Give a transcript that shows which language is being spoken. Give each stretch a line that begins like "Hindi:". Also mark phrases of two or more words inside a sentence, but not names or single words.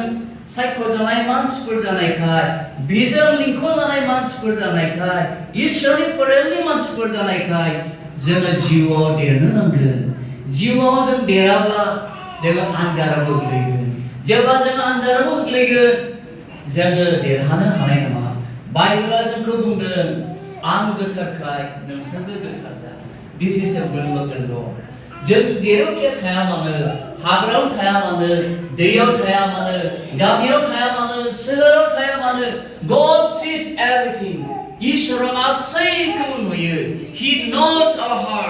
Bodo: सायख'जानाय मानसिफोर जानायखाय बिजों लिंख'जानाय मानसिफोर जानायखाय इसोरनि फोलेरनि मानसिफोर जानायखाय जोङो जिउआव देरनो नांगोन जिउआव जों देराब्ला जोङो आनजादाव गोग्लैगोन जेब्ला जोङो आनजादाव गोग्लैगोन जोङो देरहानो हानाय नङा बाइबेला जोंखौ बुंदों आं गोथारखाय नोंसोरबो गोथार जा
English: this is the will of the Lord
Bodo: जों जेरावखि थाया मानो हाग्रायाव थाया मानो दैयाव थाया मानो गामियाव थाया मानो सोहोराव थाया मानो
English: God sees everything
Bodo: इसोरा गासैखौबो नुयो
English: He knows our heart